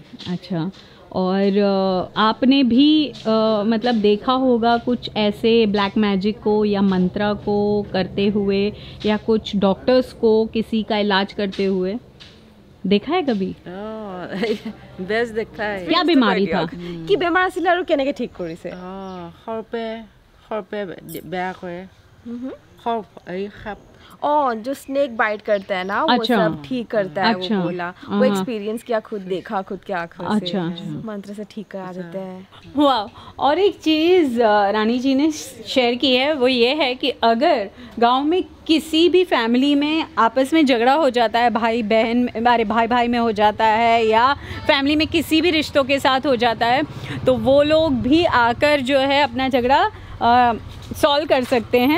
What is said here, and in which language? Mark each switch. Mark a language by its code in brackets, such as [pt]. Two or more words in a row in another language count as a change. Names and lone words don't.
[hi] अच्छा, और आपने भी मतलब देखा होगा कुछ ऐसे [en] black magic [hi] को या मंत्रा को करते हुए, या कुछ डॉक्टर्स को किसी का इलाज करते हुए देखा है कभी? बेस्ट देखा है। क्या बीमारी था? [as] কি বেমাৰ আছিল আৰু কেনেকৈ ঠিক কৰিছে? খৰপে বেয়া কৰে। সাপ [hi] जो [en] snake bite [hi] करता है ना, वो सब ठीक करता है। वो बोला, वो एक्सपीरियंस किया, खुद देखा खुद के आंखों से, मंत्र से ठीक करा देते हैं। वाह। और एक चीज़ रानी जी ने शेयर की है, वो ये है कि अगर गांव में किसी भी फैमिली में आपस में झगड़ा हो जाता है, भाई बहन, अरे भाई में हो जाता है, या फैमिली में किसी भी रिश्तों के साथ हो जाता है, तो वो लोग भी आकर जो है अपना झगड़ा सॉल्व कर सकते हैं।